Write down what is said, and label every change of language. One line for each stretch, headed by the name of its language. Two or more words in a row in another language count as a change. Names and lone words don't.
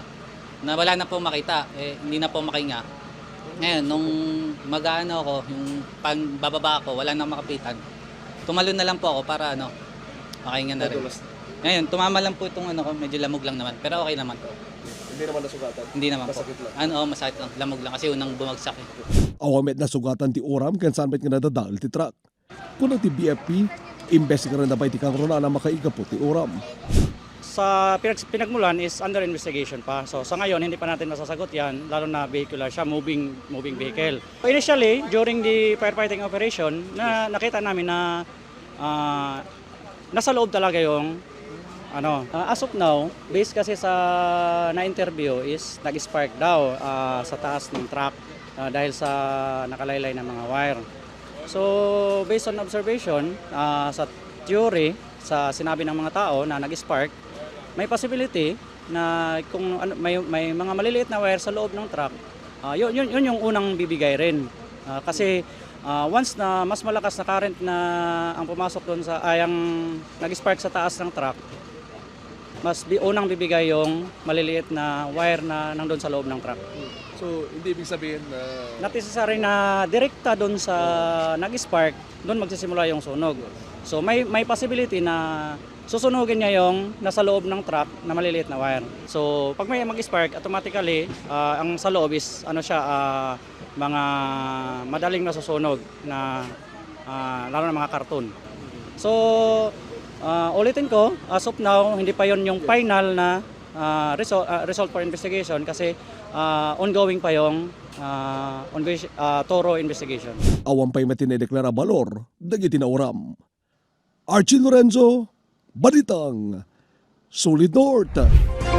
Filipino: Na wala na po makita, hindi na po makinga. Ngayon, nung mag-ano ako, yung pagbababa ako, wala nang makapitan. Tumalon na lang po ako para makahinga na rin. Ngayon, tumama lang po itong medyo lamog lang naman. Pero okay naman. Hindi naman nasugatan? Hindi naman po. Masakit lang. Lamog lang kasi unang bumagsak.
Iloko: Awamet na sugatan ti Oram kan saan met nga nadadal ti truck. Kung ti BFP, investigaran na ba ti kang rona na makaiga po ti Oram.
Filipino: Sa pinagmulan is
English: under investigation
Filipino: pa. So sa ngayon hindi pa natin masasagot 'yan, lalo na vehicular siya,
English: moving vehicle. Initially, during the firefighting operation,
Filipino: nakita namin na nasa loob talaga yung
English: as of now,
Filipino: based kasi sa na-interview is nag-spark daw sa taas ng truck dahil sa nakalaylay ng mga wire. So
English: based on observation,
Filipino: sa theory, sa sinabi ng mga tao na nag-spark, may possibility na kung may mga maliliit na wire sa loob ng truck, yun yung unang bibigay rin. Kasi once na mas malakas na current na ang pumasok doon sa ang nag-spark sa taas ng truck, mas unang bibigay yung maliliit na wire na nandoon sa loob ng truck. So, hindi ibig sabihin na...
English: Not necessary na direkta doon sa nag-spark, doon magsisimula yung sunog.
Filipino: So may possibility na susunugin niya yung nasa loob ng truck na maliliit na wire. So pag may mag-spark, automatically ang sa loob is mga madaling nasusunog na lalo na mga karton. So ulitin ko,
English: as of now
Filipino: hindi pa yon yung final na
English: result for investigation
Filipino: kasi ongoing pa yung
English: thorough investigation.
Iloko: Awan pa'y matinedeklara balor, dagiti na Oram.
Filipino: Archie Lorenzo, Balitang, Solid North.